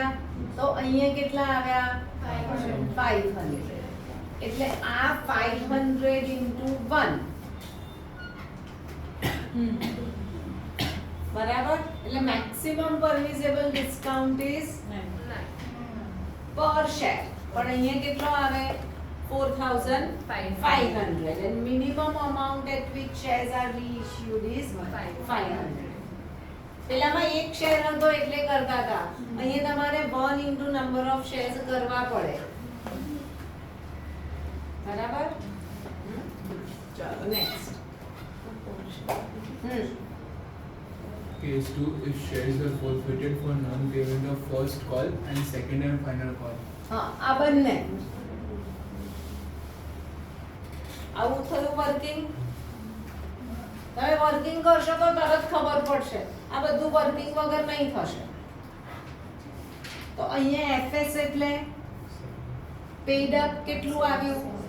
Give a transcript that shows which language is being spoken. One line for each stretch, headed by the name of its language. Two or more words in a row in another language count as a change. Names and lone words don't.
Gujarati: તો અહીંયા કેટલા આવ્યા? 500 એટલે આ 500 into 1 બરાબર. એટલે
English: maximum permissible discount is 9 per share.
Gujarati: પણ અહીંયા કેટલો આવે?
English: 4,500 and minimum amount at which shares are reissued is 500.
Gujarati: પેલામાં એક શેર હતો એટલે કરતા હતા. અહીંયા તમારે 1 into
English: number of shares
Gujarati: કરવા પડે બરાબર. ચાલો નેક્સ્ટ.
English: Case 2. If shares were forfeited for non-payment of first call and second and final call.
Gujarati: હા આ બંને આવું થયું વર્કિંગ. તમે વર્કિંગ કરશો તો તરત ખબર પડશે. આ બધું વર્કિંગ વગર નહીં થશે. તો અહીંયા FS એટલે
English: paid up
Gujarati: કેટલું આવ્યું?